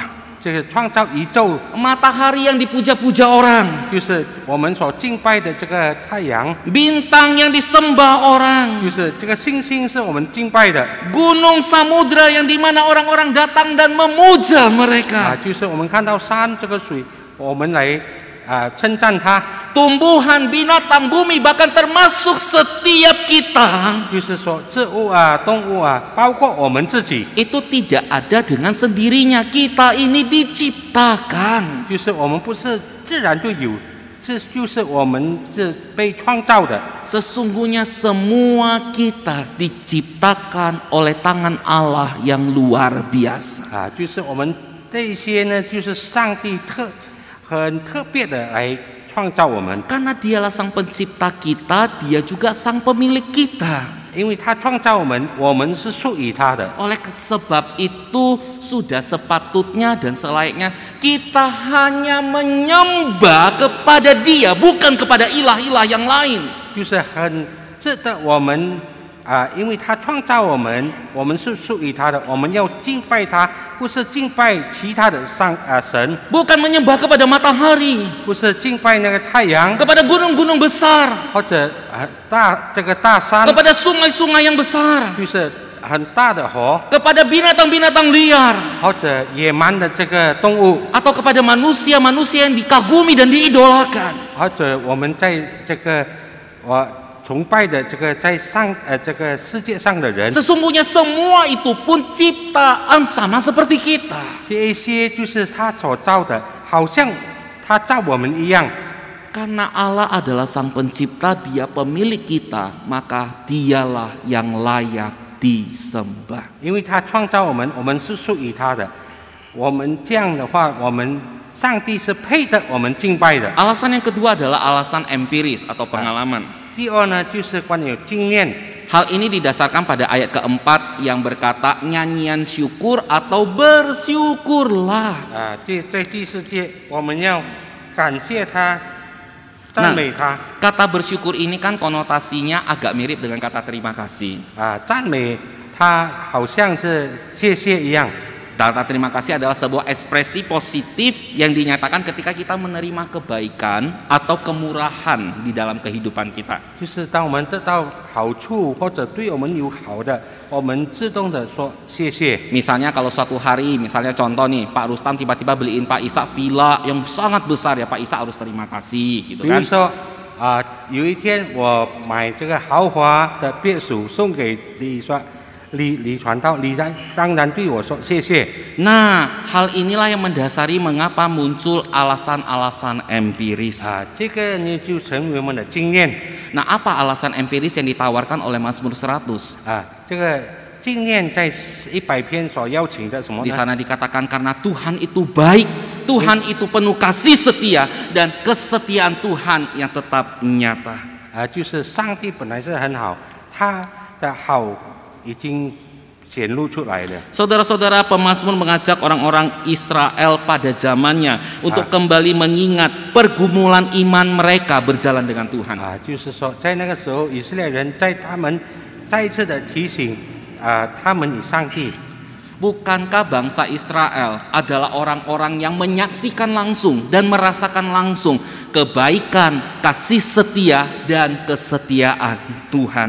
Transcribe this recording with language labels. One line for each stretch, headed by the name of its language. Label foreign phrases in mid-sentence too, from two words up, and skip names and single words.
Chinese: 这个创造宇宙
Indonesian: matahari yang dipuja-puja orang,
Chinese: 就是我们所敬拜的这个太阳，
Indonesian: bintang yang disembah orang,
Chinese: 就是这个星星是我们敬拜的
Indonesian: gunung samudra yang dimana orang-orang datang dan memuja mereka,
Chinese: 就是我们看到山这个水，我们来称赞它，
Indonesian: tumbuhan, binatang, bumi, bahkan termasuk setiap kita,
Chinese: 就是说植物动物包括我们自己，
Indonesian: itu tidak ada dengan sendirinya. Kita ini diciptakan.
Chinese: 就是我们不是自然就有，就是我们是被创造的。
Indonesian: Sesungguhnya semua kita diciptakan oleh tangan Allah yang luar biasa.
Chinese: 就是我们这些呢，就是上帝很特别的来创造我们，
Indonesian: Karena dialah sang pencipta kita, dia juga sang pemilik kita.
Chinese: 因为他创造我们，我们是属于他的。
Indonesian: Oleh sebab itu sudah sepatutnya dan selayaknya kita hanya menyembah kepada dia, bukan kepada ilah-ilah yang lain.
Chinese: 就是很值得我们因为他创造我们，我们是属于他的，我们要敬拜他，不是敬拜其他的神，
Indonesian: Bukan menyembah kepada matahari,
Chinese: 不是敬拜那个太阳，
Indonesian: kepada gunung-gunung besar,
Chinese: 或者这个大山，
Indonesian: kepada sungai-sungai yang besar,
Chinese: 就是很大的河，
Indonesian: kepada binatang-binatang liar,
Chinese: 或者野蛮的这个动物，
Indonesian: atau kepada manusia-manusia yang dikagumi dan diidolakan.
Chinese: 或者我们在这个崇拜的这个在这个世界上的人，
Indonesian: Sesungguhnya semua itu pun ciptaan sama seperti kita.
Chinese: 这一些就是他所造的，好像他造我们一样。
Indonesian: Karena Allah adalah sang pencipta, dia pemilik kita, maka dialah yang layak disembah.
Chinese: 因为他创造我们，我们是属于他的。我们这样的话，我们上帝是配得我们敬拜的。
Indonesian: Alasan yang kedua adalah alasan empiris atau pengalaman.
Chinese: 第二呢，就是关于经验。
Indonesian: Hal ini didasarkan pada ayat keempat yang berkata nyanyian syukur atau bersyukurlah.
Chinese: 在第四节，我们要感谢他，赞美他。
Indonesian: Kata bersyukur ini kan konotasinya agak mirip dengan kata terima kasih.
Chinese: 赞美他好像是谢谢一样。
Indonesian: Kata terima kasih adalah sebuah ekspresi positif yang dinyatakan ketika kita menerima kebaikan atau kemurahan di dalam kehidupan kita.
Chinese: 就是当我们得到好处或者对我们有好的，我们自动的说谢谢。
Indonesian: Misalnya kalau suatu hari, misalnya contoh nih, Pak Rustam tiba-tiba beliin Pak Isa villa yang sangat besar, ya Pak Isa harus terima kasih, gitu
Chinese: 比如
Indonesian: kan?
Chinese: 说有一天我买这个豪华的别墅送给李传道，李当然对我说谢谢。
Indonesian: Nah, hal inilah yang mendasari mengapa muncul alasan-alasan empiris.
Chinese: 这个呢就成为我们的经验。
Indonesian: Nah, apa alasan empiris yang ditawarkan oleh Mazmur 100?
Chinese: 这个经验在100篇所邀请的什么
Indonesian: Di
Chinese: 呢？
Indonesian: sana dikatakan karena Tuhan itu baik, Tuhan itu penuh kasih setia, dan kesetiaan Tuhan yang tetap nyata.
Chinese: 就是上帝本来是很好，他的好已经显露出来了。
Indonesian: Saudara-saudara, pemazmur mengajak orang-orang Israel pada zamannya untuk kembali mengingat pergumulan iman mereka berjalan dengan Tuhan.
Chinese: 就是说，在那个时候，以色列人他们再一次的提醒他们与上帝。
Indonesian: Bukankah bangsa Israel adalah orang-orang yang menyaksikan langsung dan merasakan langsung kebaikan, kasih setia, dan kesetiaan Tuhan?